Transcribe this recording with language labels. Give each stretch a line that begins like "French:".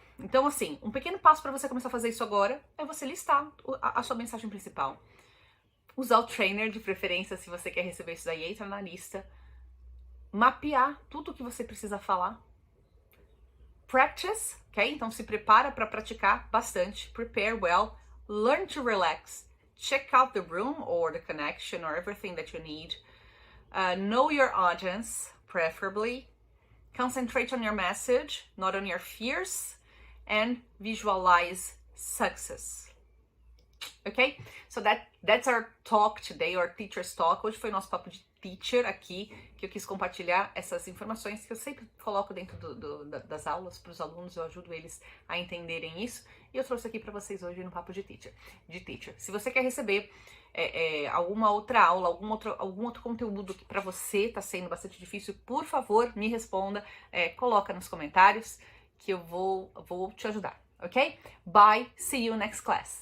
Portuguese: Então, assim, um pequeno passo para você começar a fazer isso agora é você listar a sua mensagem principal. Usar o trainer de preferência, se você quer receber isso daí, entra na lista. Mapear tudo o que você precisa falar.
English: Practice, ok?
Portuguese: Então se prepara para praticar bastante.
English: Prepare well. Learn to relax. Check out the room or the connection or everything that you need. Know your audience, preferably. Concentrate on your message, not on your fears. And visualize success. Ok? So that's our talk today, our teacher's talk.
Portuguese: Hoje foi nosso papo de teacher aqui, que eu quis compartilhar essas informações que eu sempre coloco dentro das aulas para os alunos, eu ajudo eles a entenderem isso, e eu trouxe aqui para vocês hoje no papo de teacher. Se você quer receber alguma outra aula, algum outro conteúdo que para você está sendo bastante difícil, por favor, me responda, coloca nos comentários que eu vou te ajudar, ok?
English: Bye, see you next class.